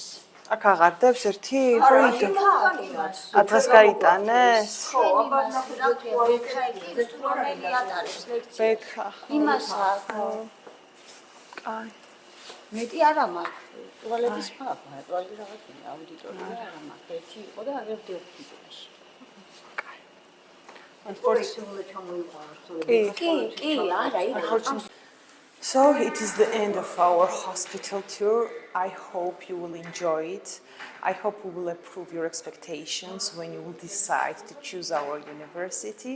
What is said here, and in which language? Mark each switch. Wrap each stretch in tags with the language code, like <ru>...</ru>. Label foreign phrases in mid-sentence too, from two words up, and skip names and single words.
<ka>აქ აღარ დევს ერთი? ხო იდო. ათას გაიტანეს? ხო, აბა ნახე ბექა იქ რომელი ატარებს ლექცია. ბექა. იმას აქვს. კაი. მეტი არა მაქვს. ტუალეტის მაქვს, ტუალეტი რაღაცა აუდიტორია არა მაქვს. ერთი იყო და ერთი ოქიტაში.</ka> <en>So it is the end of our hospital tour. I hope you will enjoy it. I hope we will approve your expectations when you will decide to choose our university.</en>